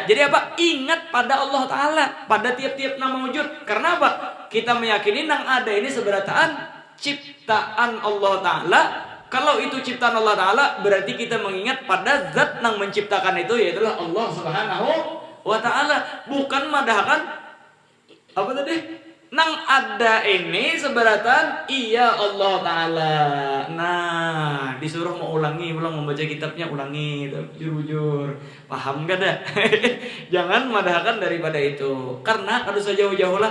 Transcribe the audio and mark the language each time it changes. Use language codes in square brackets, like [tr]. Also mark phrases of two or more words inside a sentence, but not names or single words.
[id] Jadi apa? Ingat pada Allah Ta'ala. Pada tiap-tiap yang maujud. Karena apa? Kita meyakini yang ada ini seberataan ciptaan Allah Ta'ala. Kalau itu ciptaan Allah Ta'ala, berarti kita mengingat pada zat yang menciptakan itu, yaitu Allah Subhanahu wa Ta'ala. [bjn] Bukan madahkan apa tadi? Nang ada ini seberatan iya Allah Ta'ala. Nah disuruh mau ulang membaca kitabnya, ulangi jujur paham gak dah? [id] Jangan madahkan daripada itu, karena harus jauh-jauh lah.